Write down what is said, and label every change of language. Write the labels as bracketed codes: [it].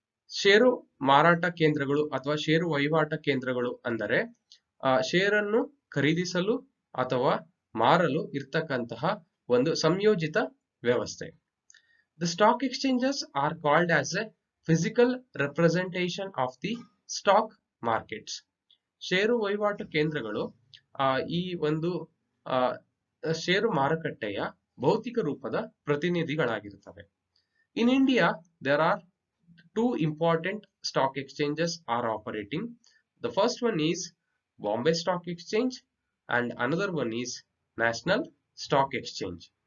[kn] ಷೇರು ಮಾರಾಟ ಕೇಂದ್ರಗಳು ಅಥವಾ ಷೇರು ವಹಿವಾಟ ಕೇಂದ್ರಗಳು ಅಂದರೆ ಷೇರನ್ನು ಖರೀದಿಸಲು ಅಥವಾ ಮಾರಲು ಇರ್ತಕ್ಕಂತಹ ಒಂದು ಸಂಯೋಜಿತ ವ್ಯವಸ್ಥೆ. [en] The stock exchanges are called as a physical representation of the stock markets. [kn] ಷೇರು ವಹಿವಾಟು ಕೇಂದ್ರಗಳು ಈ ಒಂದು ಷೇರು ಮಾರುಕಟ್ಟೆಯ ಭೌತಿಕ ರೂಪದ ಪ್ರತಿನಿಧಿಗಳಾಗಿರುತ್ತವೆ. [en] In India, there are two important stock exchanges are operating. The first one is Bombay Stock Exchange and another one is National Stock Exchange.